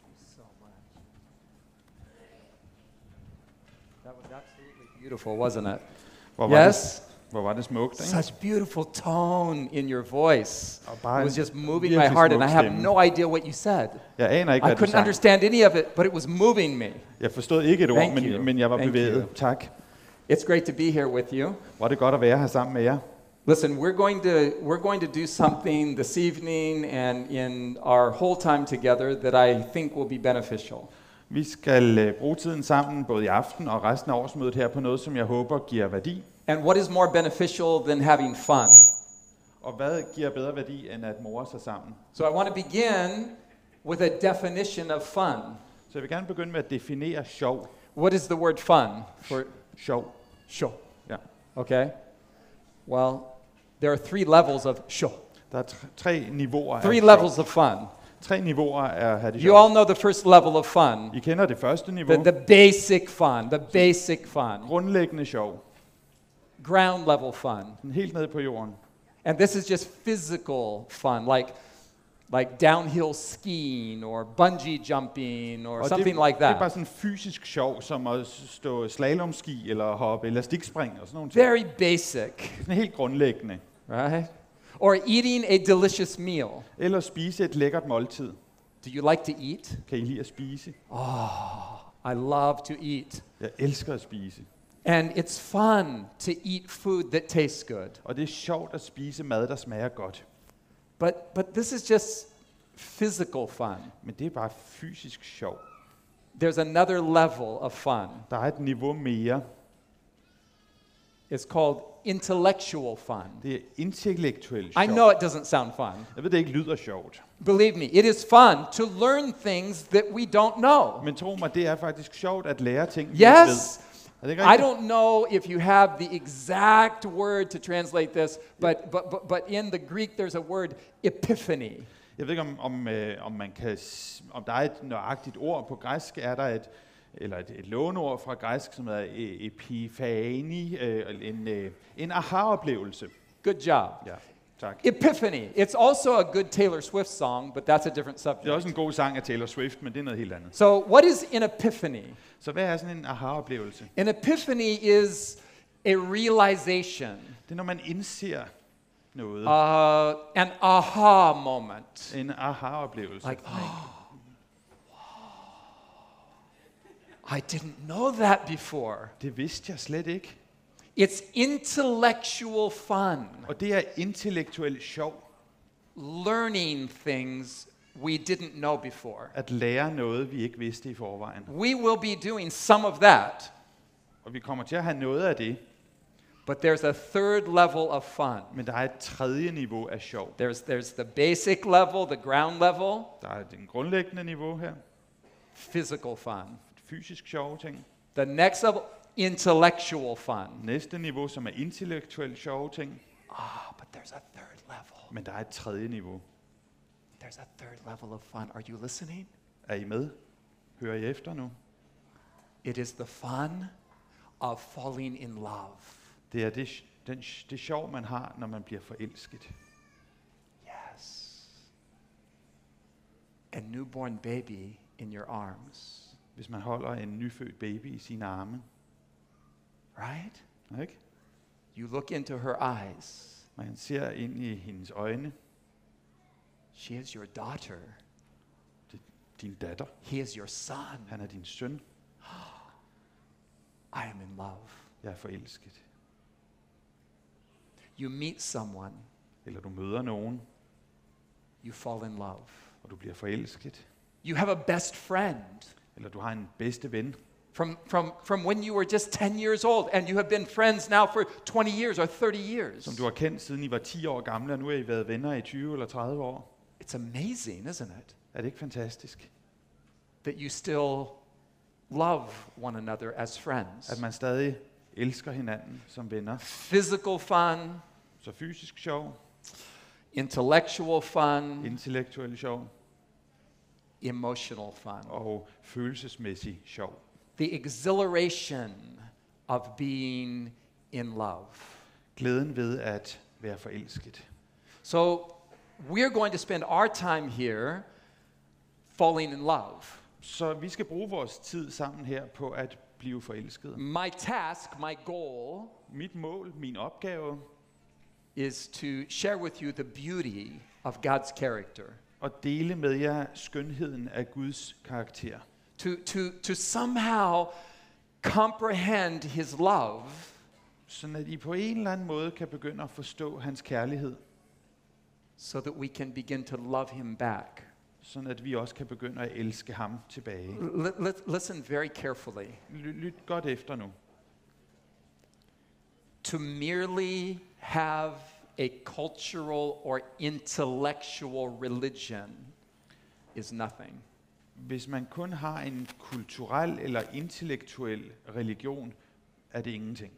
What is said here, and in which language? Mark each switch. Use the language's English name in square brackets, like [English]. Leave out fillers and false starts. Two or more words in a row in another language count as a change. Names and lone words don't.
[English] so much. That was absolutely beautiful, wasn't it? [Danish] Hvor var det smukt, ikke? [English] Such beautiful tone in your voice. [Danish] Og [English] It [Danish] bare [English] was [Danish] en [English] just moving my [Danish] virkelig [English] heart, and [Danish] smuk [English] I have [Danish] stemme. [English] no idea what you said. [Danish] Jeg aner ikke, [English] I [Danish] hvad du [English] couldn't [Danish] sang. [English] understand any of it, but it was moving me. [Danish] Jeg forstod ikke et ord, [English] Thank you. [Danish] men jeg var [English] Thank [Danish] bevæget. [English] you. [Danish] Tak. [English] It's great to be here with you. [Danish] Hvor er det godt at være her sammen med jer. [English] Listen, we're going to do something this evening and in our whole time together that I think will be beneficial. [Danish] Vi skal bruge tiden sammen, både i aften og resten af årsmødet her, på noget, som jeg håber giver værdi. [English] And what is more beneficial than having fun? [Danish] Og hvad giver bedre værdi, end at more sig sammen? [English] So I want to begin with a definition of fun. [Danish] Så jeg vil gerne begynde med at definere sjov. [English] What is the word fun? For [Danish] Sjov. [English] show. [Danish] Ja. [English] Okay. Well, there are 3 levels of show. [Danish] Der er 3 niveauer af [English] 3 [Danish] sjov. [English] levels of fun. [Danish] 3 niveauer af at have det [English] You all [Danish] sjovt. [English] know the first level of fun. [Danish] I kender det første niveau. [English] The basic fun. The basic fun. [Danish] Grundlæggende sjov. [English] Ground level fun. [Danish] Sådan helt ned på jorden. [English] And this is just physical fun, like downhill skiing or bungee jumping or [Danish] Og [English] something [Danish] det, [English] like [Danish] det er bare [English] that. [Danish] sådan fysisk sjov, som at stå slalomski eller hoppe elastikspring og sådan nogle ting. [English] Very basic, [Danish] Sådan helt grundlæggende. [English] right? Or eating a delicious meal. [Danish] Eller spise et lækkert måltid. [English] Do you like to eat? [Danish] Kan I lide at spise? [English] I love to eat. [Danish] Jeg elsker at spise. [English] And it's fun to eat food that tastes good. [Danish] Og det er sjovt at spise mad, der smager godt. [English] But this is just physical fun. [Danish] Men det er bare fysisk sjov. [English] There's another level of fun. [Danish] Der er et niveau mere. [English] It's called intellectual fun. [Danish] Det er intellektuelt [English] I [Danish] sjov. [English] know it doesn't sound fun. [Danish] Jeg ved, det ikke lyder sjovt. [English] Believe me, it is fun to learn things that we don't know. [Danish] Men tro mig, det er faktisk sjovt at lære ting, vi ikke ved. [English] Yes, [Danish] Er det ikke [English] I [Danish] rigtigt? [English] don't know if you have the exact word to translate this, but in the Greek there's a word epiphany. [Danish] Jeg ved ikke, om der er et nøjagtigt ord på græsk. Er der et låneord fra græsk, som er epifani, en aha-oplevelse. [English] Good job. [Danish] Ja, tak. [English] Epiphany. It's also a good Taylor Swift song, but that's a different [Danish] Det er [English] subject. [Danish] også en god sang af Taylor Swift, men det er noget helt andet. [English] So what is an epiphany? [Danish] Så hvad er sådan en aha-oplevelse? [English] An epiphany is a realization, [Danish] Det er, når man indser noget. [English] an aha moment. [Danish] En aha-oplevelse. [English] Like, I didn't know that before. [Danish] Det vidste jeg slet ikke. [English] It's intellectual fun, [Danish] Og det er intellektuelt sjov. [English] learning things we didn't know before. [Danish] At lære noget, vi ikke vidste i forvejen. [English] We will be doing some of that, [Danish] Og vi kommer til at have noget af det. [English] but there's a third level of fun. [Danish] Men der er et tredje niveau af sjov. [English] There's the basic level, the ground level, [Danish] Der er den grundlæggende niveau her. [English] physical fun. [Danish] Fysisk sjove ting. [English] The next level, intellectual fun. [Danish] Næste niveau, som er intellektuelt sjove ting. [English] But there's a third level. [Danish] Men der er et tredje niveau. [English] There's a third level of fun. Are you listening? [Danish] Er I med? Hører I efter nu? [English] It is the fun of falling in love. [Danish] Det er det sjov, man har, når man bliver forelsket. [English] Yes. A newborn baby in your arms, [Danish] Hvis man holder en nyfødt baby i sine arme. [English] right? [Danish] Ikke? [English] You look into her eyes. [Danish] Man ser ind i hendes øjne. [English] She is your daughter. [Danish] Det er din datter. [English] He is your son. [Danish] Han er din søn. [English] I am in love. [Danish] Jeg er forelsket. [English] You meet someone, [Danish] Eller du møder nogen, [English] you fall in love. [Danish] og du bliver forelsket. [English] You have a best friend [Danish] Eller du har en bedste ven, [English] from when you were just 10 years old, and you have been friends now for 20 years or 30 years. [Danish] som du har kendt siden I var 10 år gamle, og nu har I været venner i 20 eller 30 år. [English] It's amazing, isn't it? [Danish] Er det ikke fantastisk? [English] That you still love one another as friends. [Danish] At man stadig elsker hinanden som venner. [English] Physical fun, [Danish] Så fysisk sjov, [English] intellectual fun, [Danish] intellektuel sjov [English] emotional fun. [Danish] og følelsesmæssig sjov. [English] The exhilaration of being in love. [Danish] Glæden ved at være forelsket. [English] So we're going to spend our time here falling in love. [Danish] Så vi skal bruge vores tid sammen her på at blive forelskede. [English] My task, my goal, [Danish] Mit mål, min opgave, [English] is to share with you the beauty of God's character. [Danish] at dele med jer skønheden af Guds karakter. [English] To somehow comprehend His love, [Danish] Sådan at I på en eller anden måde kan begynde at forstå hans kærlighed. [English] so that we can begin to love Him back. [Danish] Sådan at vi også kan begynde at elske ham tilbage. [English] Listen very carefully. [Danish] Lyt godt efter nu. [English] To merely have a cultural or intellectual religion is nothing. [Danish] Hvis man kun har en kulturel eller intellektuel religion, er det ingenting.